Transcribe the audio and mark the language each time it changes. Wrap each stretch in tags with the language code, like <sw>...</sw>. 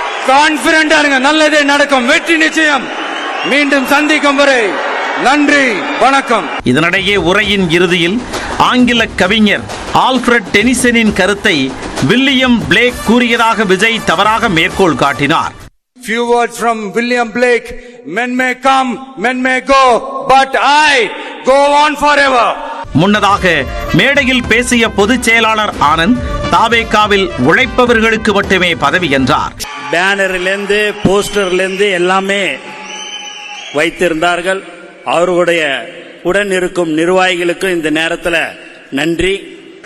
<ta>கான்பிடண்டா இருங்க, நல்லதே நடக்கும், வெற்றி நிச்சயம். மீண்டும் சந்திக்கும் வரை நன்றி, வணக்கம். இதனிடையே உரையின் இறுதியில் ஆங்கில கவிஞர் ஆல்ஃபிரட் டெனிசனின் கருத்தை வில்லியம் பிளேக் கூறியதாக விஜய் தவறாக மேற்கோள் காட்டினார்.</ta> <en>Few words from William Blake. Men may come, men may go, but I go on forever.</en> <ta>முன்னதாக மேடையில் பேசிய பொதுச் செயலாளர் ஆனந்த் தவேகாவில் உழைப்பவர்களுக்கு மட்டுமே பதவி என்றார். பேனரிலிருந்து போஸ்டர்லேருந்து எல்லாமே வைத்திருந்தார்கள். அவர்களுடைய உடன் இருக்கும் நிர்வாகிகளுக்கும் இந்த நேரத்தில் நன்றி.</ta>